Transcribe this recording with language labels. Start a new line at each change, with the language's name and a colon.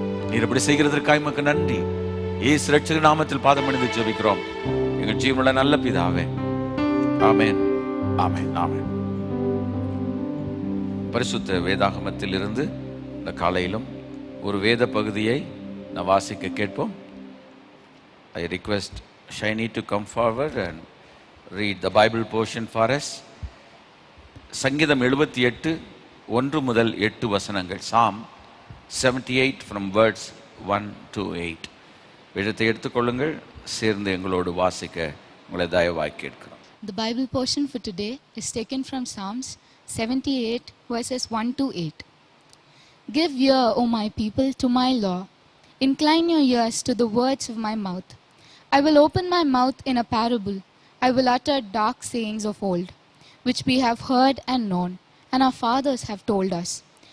Tamil: நீர் அப்படி செய்கிறதற்காக உமக்கு நன்றி. இயேசு இரட்சகர் நாமத்தில் பாதமணிந்து ஜெபிக்கிறோம் எங்கள் ஜீவனுள்ள நல்ல பிதாவே. ஆமென், ஆமென், ஆமென். பரிசுத்த வேதாகமத்தில் இருந்து இந்த காலையிலும் ஒரு வேத பகுதியை நான் வாசிக்க கேட்போம்.
English: I request Shiny to come forward and read the Bible portion for us.
Tamil: சங்கீதம் 78 1 முதல் 8 வசனங்கள்.
English: Psalm 78 from verse 1 to 8.
Tamil: வேதத்தை எடுத்துக்கொள்ளுங்கள், சேர்ந்து எங்களோடு வாசிக்க உங்களை தயவாய் கேட்கிறோம்.
English: The Bible portion for today is taken from Psalms 78 verses 1 to 8. Give ear, O my people, to my law. Incline your ears to the words of my mouth. I will open my mouth in a parable. I will utter dark sayings of old, which we have heard and known, and our fathers have told us.